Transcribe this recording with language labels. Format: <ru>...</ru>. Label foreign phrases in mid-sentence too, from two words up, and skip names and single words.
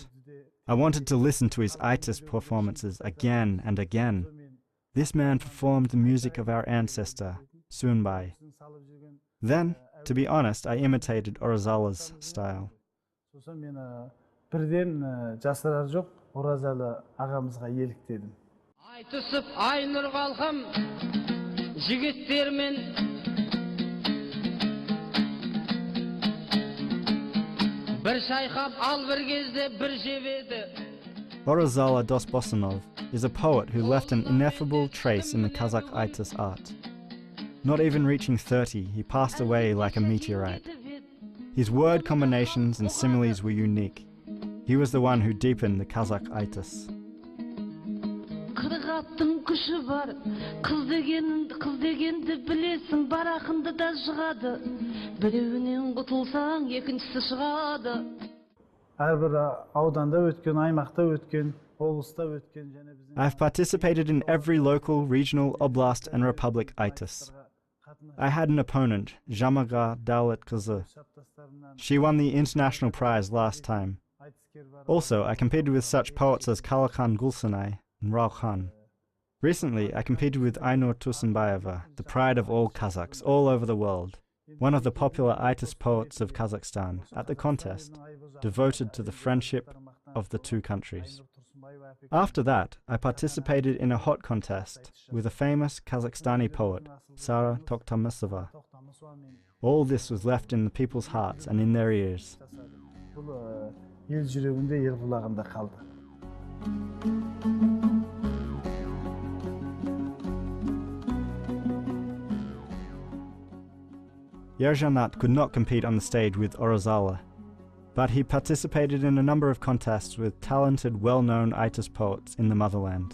<en>I wanted to listen to his Aytys performances again and again. This man performed the music of our ancestor, Sunbay. Then, to be honest, I imitated Orazala's style.</en> <kk>Birden жасырар жоқ, Оразалы ағамызға еліктедім. Айтысып Айнұр қалқам жігіттермен бір шайқап ал бір кезде бір жебеді.</kk> <en>Orazala Dosbosonov is a poet who left an ineffable trace in the Kazakh Aytys art. Not even reaching 30, he passed away like a meteorite. His word combinations and similes were unique. He was the one who deepened the Kazakh Aytys.</en> <kk>Қырғаттың күші бар, қыз дегенді білесің, барақынды да жығады. Біреуінен құтылсаң, екіншісі шығады. Әрбір ауданда өткен, аймақта өткен, облыста өткен және біздің.</kk> <en>I've participated in every local, regional, oblast and republic Aytys. I had an opponent, Jamaga Dawlet Kızı. She won the international prize last time. Also, I competed with such poets as Kalakan Gulsanay and Rauhan. Recently, I competed with Aynur Tursunbayeva, the pride of all Kazakhs all over the world, one of the popular Aytys poets of Kazakhstan, at the contest, devoted to the friendship of the two countries. After that, I participated in a hot contest with a famous Kazakhstani poet, Sara Tokhtamysova. All this was left in the people's hearts and in their ears.</en> <kk>Ел жүрегінде, ел құлағында қалды.</kk> <en>Yerzhanat could not compete on the stage with Orazala, but he participated in a number of contests with talented, well-known Aytys poets in the motherland.</en>